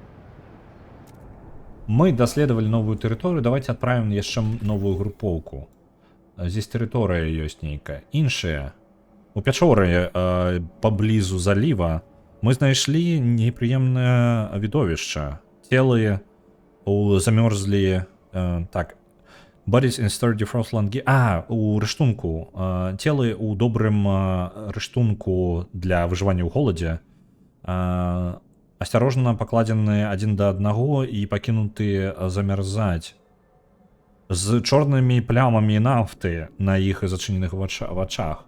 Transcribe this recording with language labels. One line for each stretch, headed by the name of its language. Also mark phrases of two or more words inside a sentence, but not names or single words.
Belarusian: Мы даследавалі новую тэрыторыю, давайте адправім яшчэ новую групоўку. Здесь тэрыторыя ёсць нейкая. Іншая. У пячоры паблізу заліва мы знайшлі непрыемнае відовішча. Целы замёрзлі... Так.
English: Bodies in sturdy frost-land...
Belarusian: у рыштунку. Целы ў добрым рыштунку для выжывання ў холадзе. Асцярожна пакладзены адзін да аднаго і пакінуты замярзаць. З чорнымі плямамі нафты на іх зачыненых вачах.